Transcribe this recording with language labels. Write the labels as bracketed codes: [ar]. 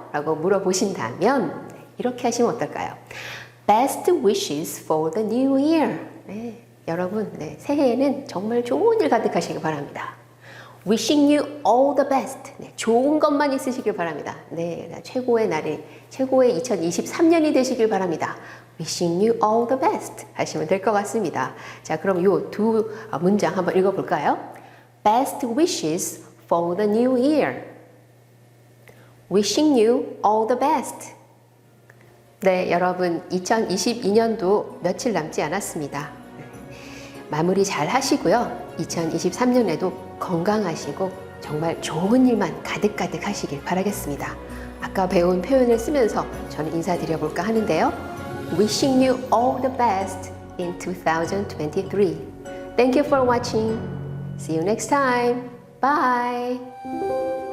[ko] 라고 물어보신다면 이렇게 하시면 어떨까요? [en] Best wishes for the new year. [ko] 여러분 새해에는 정말 좋은 일 가득하시길 바랍니다. [en] Wishing you all the best. [ko] 네, 좋은 것만 있으시길 바랍니다. 네, 최고의 날이, 최고의 2023년이 되시길 바랍니다. [en] Wishing you all the best [ko] 하시면 될 것 같습니다. 자, 그럼 이 두 문장 한번 읽어볼까요? [en] Best wishes for the new year. Wishing you all the best. [ko] 네, 여러분 2022년도 며칠 남지 않았습니다. 마무리 잘 하시고요. 2023년에도 건강하시고 정말 좋은 일만 가득가득 하시길 바라겠습니다. 아까 배운 표현을 쓰면서 저는 인사드려볼까 하는데요. [en] Wishing you all the best in 2023. Thank you for watching. See you next time. Bye.